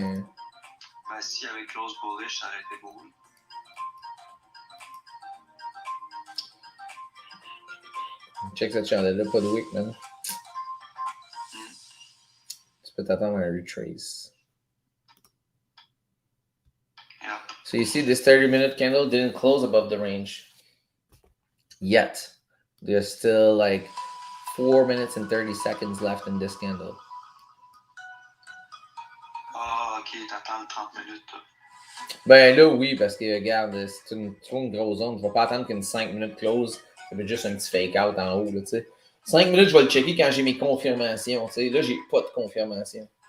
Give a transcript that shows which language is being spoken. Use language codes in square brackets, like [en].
[fr] Ben, si avec close bullish, ça aurait été beau. Check cette chandelle-là, pas de wick, man. Tu peux t'attendre à un retrace. [en] Yeah. So you see this 30-minute candle didn't close above the range yet. There's still like 4 minutes and 30 seconds left in this candle. [fr] Ah, ok, t'attends 30 minutes. Ben là, oui, parce que regarde, c'est une grosse zone. Je vais pas attendre qu'une 5 minutes close. Ça fait juste un petit fake out en haut, là, tu sais. 5 minutes, je vais le checker quand j'ai mes confirmations, tu sais. Là, j'ai pas de confirmation.